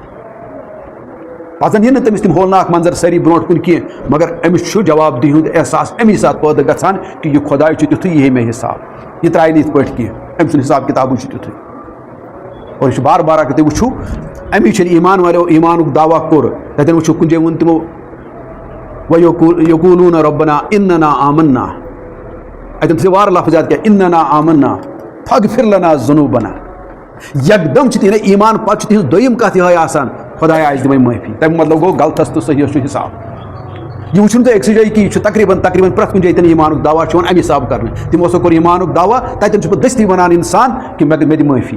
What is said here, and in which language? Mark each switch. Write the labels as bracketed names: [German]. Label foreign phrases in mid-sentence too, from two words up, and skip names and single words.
[Kashmiri] پتہٕ زن یِن نہٕ تٔمِس تِم ہولناک منظر سٲری برونٛٹھ کُن کینٛہہ مگر أمِس چھُ جواب دِہُن احساس امی ساتہٕ پٲدٕ گژھان کہِ یہِ خۄداے چھُ تیُتھُے یہِ ہے مےٚ حساب یہِ ترٛایہِ نہٕ یِتھ پٲٹھۍ کینٛہہ أمۍ سُنٛد حساب کِتابٕے چھُ تیُتھُے اور یہِ چھُ بار بار اگر تُہۍ وٕچھِو امی چھِنہٕ ایمان والیو ایمانُک دعوا کوٚر تتٮ۪ن وٕچھِو کُنہِ جایہِ ووٚن تِمو [Arabic] وَیقوٗلُونَ رَبَّنَا اِنَّنَا آمَنَّا [Kashmiri] اتٮ۪ن تھٲیِو وارٕ لفظات کیٛاہ [Arabic] اِنَّنَا آمَنَّا فَاغفِر لَنَا ذُنوٗبَنَا [Kashmiri] یکدم چھِ تِہنٛدِ ایمان پتہٕ چھِ تِہنٛز دوٚیِم کتھ یِہوٚے آسان خۄدایا اَسہِ دِمَے معٲفی تَمیُک مطلب گوٚو غلطس تہٕ صحیحس چھُ حساب یہِ وٕچھِو نہٕ تُہۍ أکسٕے جایہِ کہِ یہِ چھُ تقریٖباً پرٛٮ۪تھ کُنہِ جایہِ ییٚتٮ۪ن ایمانُک دعوا چھُ یِوان اَمہِ حساب کرنہٕ تِمو ہسا کوٚر ایمانُک دعوا تتٮ۪ن چھُ پتہٕ دٔستی ونان انسان کہِ مےٚ دِ معٲفی